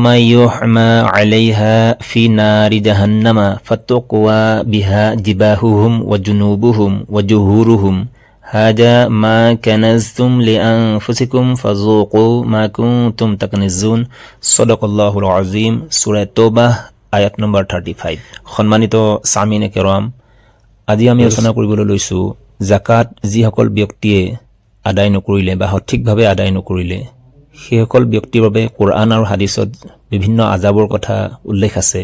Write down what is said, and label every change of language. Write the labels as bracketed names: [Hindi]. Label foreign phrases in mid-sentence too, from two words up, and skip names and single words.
[Arabic] يحمى عليها في نار جهنم فتقوى بها جباههم وجنوبهم وجهورهم هذا ما كنزتم لأنفسكم فذوقوا ما كنتم تكنزون صدق الله العظيم [Assamese] সূরা তওবাহ আয়াত নম্বৰ 35 সম্মানিত [Arabic] سامعين كرام [Assamese] আজি আমি আলোচনা কৰিবলৈ লৈছো যাকাত যিসকল ব্যক্তিয়ে আদায় নকৰিলে বা সঠিকভাৱে আদায় নকৰিলে সেইসকল ব্যক্তিৰ বাবে কোৰআন আৰু হাদিসত বিভিন্ন আযাবৰ কথা উল্লেখ আছে।